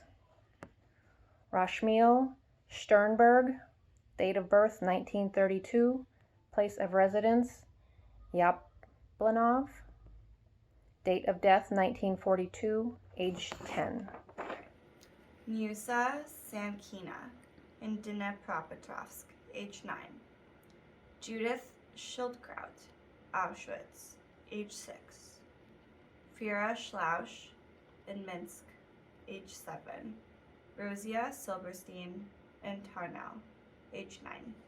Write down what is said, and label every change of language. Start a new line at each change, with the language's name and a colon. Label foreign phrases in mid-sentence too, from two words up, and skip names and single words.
English: Rashmiel Sternberg, date of birth 1932, place of residence Yaplanov, date of death 1942, age 10. Musa Samkina in Dnipropetrovsk, age 9. Judith Schildkraut, Auschwitz, age 6. Fira Schlausch in Minsk, age 7. Rosia Silberstein in Tarnow, age 9.